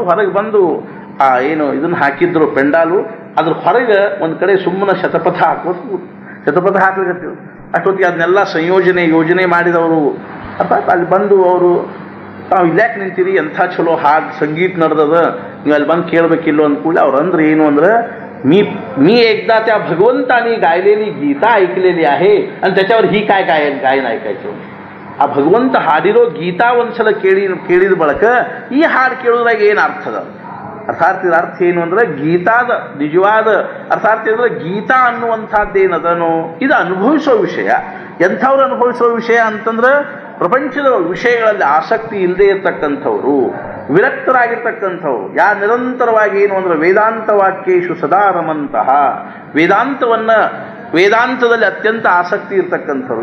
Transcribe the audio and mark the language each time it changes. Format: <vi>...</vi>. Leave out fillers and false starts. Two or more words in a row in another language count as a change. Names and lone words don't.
<kn>ಹೊರಗೆ ಬಂದು ಆ ಏನು ಇದನ್ನು ಹಾಕಿದ್ರು ಪೆಂಡಾಲು, ಅದ್ರ ಹೊರಗೆ ಒಂದು ಕಡೆ ಸುಮ್ಮನೆ ಶತಪಥ ಹಾಕ್ಲಿಕ್ಕೆ ಅಷ್ಟೊತ್ತಿಗೆ ಅದನ್ನೆಲ್ಲ ಯೋಜನೆ ಮಾಡಿದವರು. ಅರ್ಥಾತ್ ಅಲ್ಲಿ ಬಂದು ಅವರು, ತಾವು ಇಲ್ಯಾಕೆ ನಿಂತೀರಿ, ಎಂಥ ಚಲೋ ಹಾಡು ಸಂಗೀತ ನಡೆದದ, ನೀವು ಅಲ್ಲಿ ಬಂದು ಕೇಳಬೇಕಿಲ್ಲೋ ಅಂದ್ಕೂಡಲೇ ಅವ್ರು ಅಂದ್ರೆ ಏನು ಅಂದ್ರೆ</kn> <mr>मी मी एकदा त्या भगवंतानी गायलेली गीता ऐकलेली आहे आणि त्याच्यावर ही काय गायन ऐकायचं.</mr> <kn>ಆ ಭಗವಂತ ಹಾಡಿರೋ ಗೀತಾ ಒಂದ್ಸಲ ಕೇಳಿದ ಬಳಕ ಈ ಹಾಡು ಕೇಳೋದ್ರಾಗ ಏನು ಅರ್ಥದ ಅರ್ಥಾತ್ ಇದರ ಅರ್ಥ ಏನು ಅಂದ್ರೆ ಗೀತಾದ ನಿಜವಾದ ಅರ್ಥಾತ್ ಅಂದ್ರೆ ಗೀತಾ ಅನ್ನುವಂಥದ್ದೇನದನೋ ಇದು ಅನುಭವಿಸೋ ವಿಷಯ. ಎಂಥವ್ರು ಅನುಭವಿಸೋ ವಿಷಯ ಅಂತಂದ್ರೆ ಪ್ರಪಂಚದ ವಿಷಯಗಳಲ್ಲಿ ಆಸಕ್ತಿ ಇಲ್ಲದೆ ಇರತಕ್ಕಂಥವ್ರು, ವಿರಕ್ತರಾಗಿರ್ತಕ್ಕಂಥವ್ರು, ನಿರಂತರವಾಗಿ ಏನು ಅಂದ್ರೆ</kn> <sa>ವೇದಾಂತ ವಾಕ್ಯೇಶು ಸದಾ ರಮಂತಹ,</sa> <kn>ವೇದಾಂತದಲ್ಲಿ ಅತ್ಯಂತ ಆಸಕ್ತಿ ಇರ್ತಕ್ಕಂಥವ್ರು.</kn>